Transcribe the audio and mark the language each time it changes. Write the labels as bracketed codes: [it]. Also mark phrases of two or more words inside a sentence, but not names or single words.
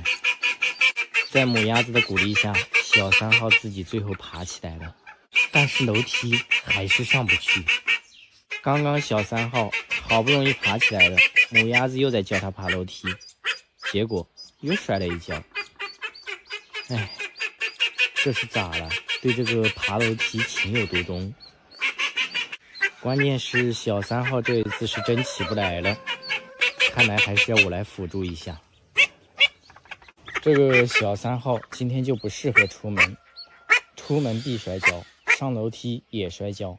[zh] 在母鴨子的鼓勵下，小3號自己最後爬起來了，但是楼梯還是上不去。剛剛小3號好不容易爬起來了，母鴨子又在教他爬樓梯，結果又摔了一跤。哎，這是咋了？對這個爬樓梯情有獨鍾。關鍵是小3號這一次是真起不來了，看來還是要我來輔助一下。這個小3號今天就不適合出門，出門必摔跤，上樓梯也摔跤。